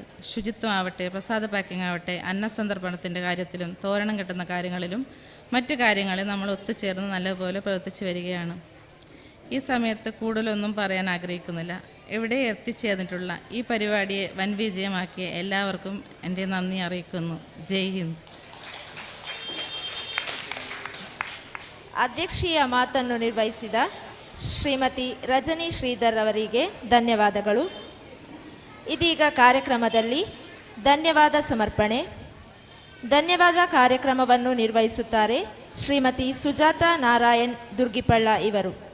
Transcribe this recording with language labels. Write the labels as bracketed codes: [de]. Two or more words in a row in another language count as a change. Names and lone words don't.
[ml] ശുചിത്വമാവട്ടെ, പ്രസാദ പാക്കിംഗ് ആവട്ടെ, അന്നസന്ദർഭണത്തിൻ്റെ കാര്യത്തിലും തോരണം കെട്ടുന്ന കാര്യങ്ങളിലും മറ്റു കാര്യങ്ങളിൽ നമ്മൾ ഒത്തുചേർന്ന് നല്ലതുപോലെ പ്രവർത്തിച്ചു വരികയാണ്. ഈ സമയത്ത് കൂടുതലൊന്നും പറയാൻ ആഗ്രഹിക്കുന്നില്ല. ഇവിടെ എത്തിച്ചേർന്നിട്ടുള്ള ഈ പരിപാടിയെ വൻ വിജയമാക്കിയ എല്ലാവർക്കും എൻ്റെ നന്ദി അറിയിക്കുന്നു. [hi] जय हिन्द. [kn] ಅಧ್ಯಕ್ಷೀಯ ಮಾತನ್ನು ನಿರ್ವಹಿಸಿದ ಶ್ರೀಮತಿ ರಜನಿ ಶ್ರೀಧರ್ ಅವರಿಗೆ ಧನ್ಯವಾದಗಳು. ಇದೀಗ ಕಾರ್ಯಕ್ರಮದಲ್ಲಿ ಧನ್ಯವಾದ ಸಮರ್ಪಣೆ. ಧನ್ಯವಾದ ಕಾರ್ಯಕ್ರಮವನ್ನು ನಿರ್ವಹಿಸುತ್ತಾರೆ ಶ್ರೀಮತಿ ಸುಜಾತ ನಾರಾಯಣ್ ದುರ್ಗಿಪಳ್ಳ ಇವರು.